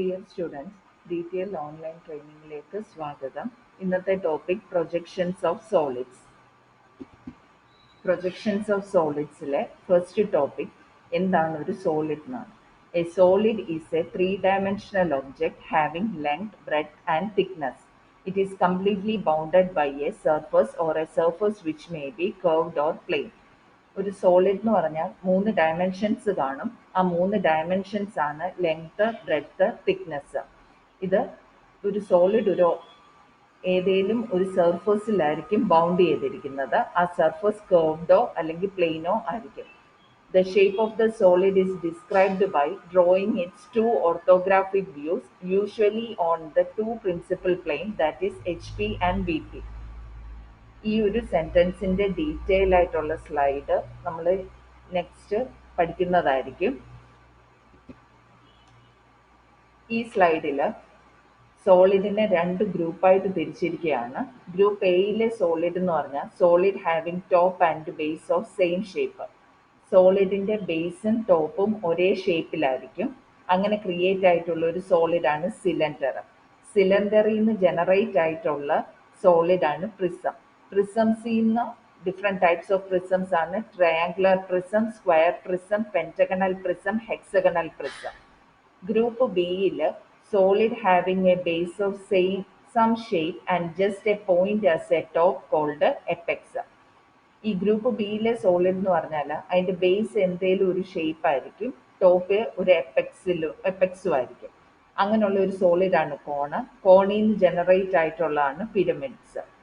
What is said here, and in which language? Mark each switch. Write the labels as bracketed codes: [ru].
[ml] Students detail online ട്രെയിനിങ്ങിലേക്ക് സ്വാഗതം. ഇന്നത്തെ topic projections of solids. Projections of സോളിഡ്സിലെ first topic എന്താണ് ഒരു സോളിഡ് എന്നാണ്. [en] A solid is a 3-dimensional object having length, breadth and thickness. It is completely bounded by a surface or a surface which may be curved or plane. [ml] ഒരു solid എന്ന് പറഞ്ഞാൽ 3 dimensions കാണും. ആ 3 dimensions ആണ് length, breadth, thickness. ഇത് ഒരു solid ഏതെങ്കിലും ഒരു സർഫസിലായിരിക്കും ബൗണ്ട് ചെയ്തിരിക്കുന്നത്. ആ സർഫസ് കർവ്ഡോ അല്ലെങ്കിൽ പ്ലെയിനോ ആയിരിക്കും. [en] The shape of the solid is described by drawing its two orthographic views, usually on the two principal planes, that is HP and VP. [ml] ഈ ഒരു സെൻറ്റൻസിൻ്റെ ഡീറ്റെയിൽ ആയിട്ടുള്ള സ്ലൈഡ് നമ്മൾ നെക്സ്റ്റ് പഠിക്കുന്നതായിരിക്കും. ഈ സ്ലൈഡിൽ സോളിഡിനെ 2 ഗ്രൂപ്പായിട്ട് തിരിച്ചിരിക്കുകയാണ്. ഗ്രൂപ്പ് എയിലെ സോളിഡ് എന്ന് പറഞ്ഞാൽ [en] Solid having top and base of same shape. [ml] സോളിഡിൻ്റെ ബേസും ടോപ്പും ഒരേ ഷേപ്പിലായിരിക്കും. അങ്ങനെ ക്രിയേറ്റ് ആയിട്ടുള്ള ഒരു സോളിഡാണ് സിലിണ്ടർ. സിലിണ്ടറിൽ നിന്ന് ജനറേറ്റ് ആയിട്ടുള്ള സോളിഡാണ് പ്രിസം. പ്രിസംസിൽ നിന്ന് ഡിഫറെൻറ്റ് ടൈപ്സ് ഓഫ് പ്രിസംസ് ആണ് triangular prism, square prism, pentagonal prism, hexagonal prism. Group ബിയിൽ [en] solid having a base of some shape and just a point as a top called apex. [ml] ഈ group ബിയിലെ solid എന്ന് പറഞ്ഞാൽ അതിൻ്റെ base എന്തെങ്കിലും ഒരു shape ആയിരിക്കും, ടോപ്പ് ഒരു എപ്പെക്സും ആയിരിക്കും. അങ്ങനെയുള്ള ഒരു സോളിഡാണ് കോണ്. കോണിൽ നിന്ന് ജനറേറ്റ് ആയിട്ടുള്ളതാണ് പിരമിഡ്സ്.